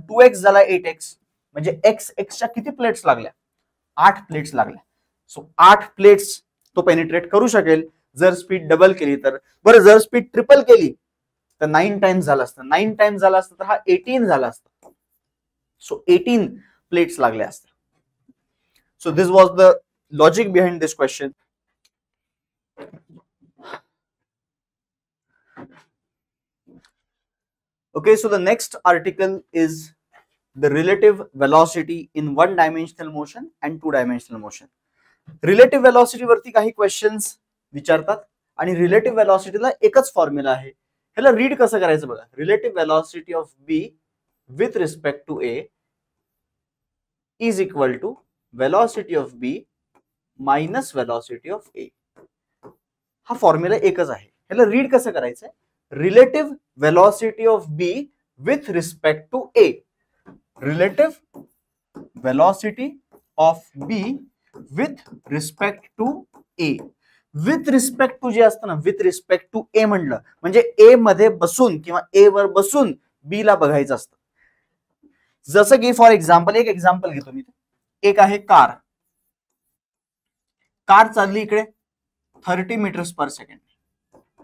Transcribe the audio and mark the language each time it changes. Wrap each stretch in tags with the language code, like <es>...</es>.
<mr>2x झाला 8x म्हणजे x च्या किती प्लेट्स लागल्या? 8 प्लेट्स लागल्या. सो 8 प्लेट्स तो पेनिट्रेट करू शकेल जर स्पीड डबल केली तर. बरं जर स्पीड ट्रिपल केली तर 9 टाइम्स झाला असतं. 9 टाइम्स झाला असतं तर हा 18 झाला असता. सो 18 प्लेट्स लागल्या असत्या.</mr> <en>So this was the logic behind this question. Okay, so the next article is the relative velocity in one-dimensional motion and two-dimensional motion.</en> <mr>Relative velocity वरती काही क्वेश्चन्स विचारतात आणि रिलेटिव्ह वेलॉसिटीला एकच फॉर्म्युला आहे. ह्याला रीड कसं करायचं बघा.</mr> <en>Relative velocity of b with respect to a is equal to velocity of b minus velocity of a.</en> <mr>हा फॉर्म्युला एकच आहे. ह्याला रीड कसं करायचंय?</mr> <en>Relative velocity of b with respect to a. Relative velocity of b with respect to a.</en> <mr>With respect to जे असतं ना, with respect to a म्हणलं म्हणजे a मध्ये बसून किंवा a वर बसून b ला बघायचं असतं. जसं की फॉर एक्झाम्पल एक एक्झाम्पल घेतो मी. एक आहे कार. कार चालली इकडे 30 meters per second.</mr>